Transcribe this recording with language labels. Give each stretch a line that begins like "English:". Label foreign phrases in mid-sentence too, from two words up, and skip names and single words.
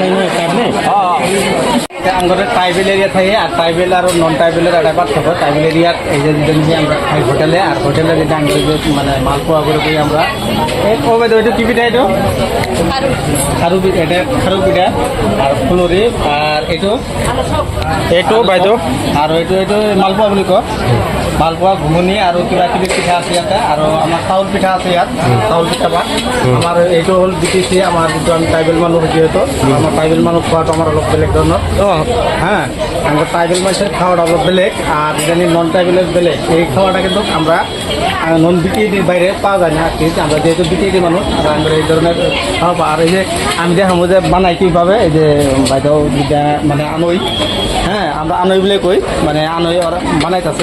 Bangla: আমাদের
English: tribal area
Bangla: থাকে, আর ট্রাইবেল আর নন ট্রাইবেলের একটা পার্থক্য। ট্রাইবেল এরিয়ার এই যে যদি আমরা খাই হোটেলে, আর হোটেলে যদি আমি মানে মালপোয়া করে করি আমরা। ওইটা কি পিঠা? এটা খারু পিঠা, এটা খারু পিঠা আর ফুলরি।
Assamese: আর এইটো বাইদেউ আর এইটো মালপোৱা বুলি কয়। মালপোৱা ঘুগুনি আৰু কিবা কিবি পিঠা আছে ইয়াতে, আৰু আমাৰ চাউল পিঠা আছে ইয়াত, চাউল পিঠা ভাত। আমাৰ এইটো হ'ল BTC, আমাৰ যিটো আমি ট্ৰাইবেল মানুহ যিহেতু, আমাৰ ট্ৰাইবেল মানুহ খোৱাটো আমাৰ অলপ বেলেগ ধৰণৰ।
Bangla: হ্যাঁ আমরা ট্রাইবেল মানুষের খাওয়াটা
Assamese: অলপ বেলেগ,
Bangla: আর জানি নন ট্রাইবেলের বেলেগ। এই খাওয়াটা কিন্তু আমরা নন BTEDর বাইরে পাওয়া যায় না আর কি। আমরা যেহেতু BTED মানুষ, আমরা এই ধরনের খাওয়া পাই। আর এই যে আমি যে যে বানাই কীভাবে, এই যে বাইদেউ যেটা মানে আনই, হ্যাঁ আমরা আনই বলে কই, মানে আনই ওরা বানাইতেছে।